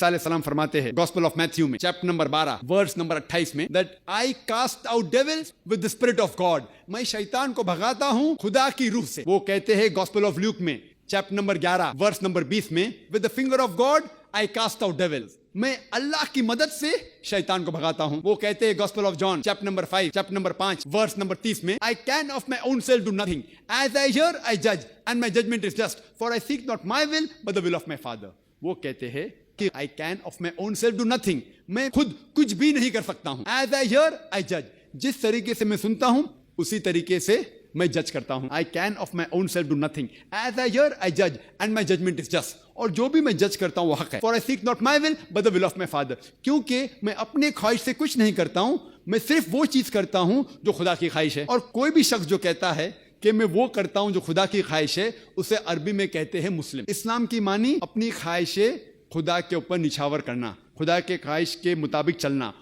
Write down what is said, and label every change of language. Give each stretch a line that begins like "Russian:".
Urdu: عیسیٰ علیہ السلام فرماتے ہیں گاسپل آف میتھیو میں چیپٹر نمبر 12 ورس نمبر 28 میں
English: that I cast out devils with the spirit of God,
Urdu: میں شیطان کو بھگاتا ہوں خدا کی روح سے. وہ کہتے ہیں گاسپل آف لیوک میں چیپٹر نمبر 11 ورس نمبر 20 میں
English: with the finger of God I cast out devils,
Urdu: میں اللہ کی مدد سے شیطان کو بھگاتا ہوں. وہ کہتے ہیں gospel of John chapter number 5 chapter number 5 verse number 30 میں
English: I can of my own self do nothing, as I hear I judge and my judgment is just, for I seek not my will but the will of my Father.
Urdu: وہ کہتے ہیں کہ
English: I can of my own self do nothing,
Urdu: میں خود کچھ بھی نہیں کر سکتا ہوں.
English: As I hear I judge,
Urdu: جس طریقے سے میں سنتا ہوں اسی طریقے سے میں جج کرتا ہوں.
English: I can of my own self do nothing, as I hear I judge and my judgment is just,
Urdu: اور جو بھی میں جج کرتا ہوں وہ حق ہے.
English: For I seek not my will but the will of my Father,
Urdu: کیونکہ میں اپنے خواہش سے کچھ نہیں کرتا ہوں, میں صرف وہ چیز کرتا ہوں جو خدا کی خواہش ہے. اور کوئی بھی شخص جو کہتا ہے کہ میں وہ کرتا ہوں جو خدا کی خواہش ہے, اسے عربی میں کہتے ہیں مسلم. اسلام کی معنی اپنی خواہشیں خدا کے اوپر نچھاور کرنا, خدا کے خواہش کے مطابق چلنا.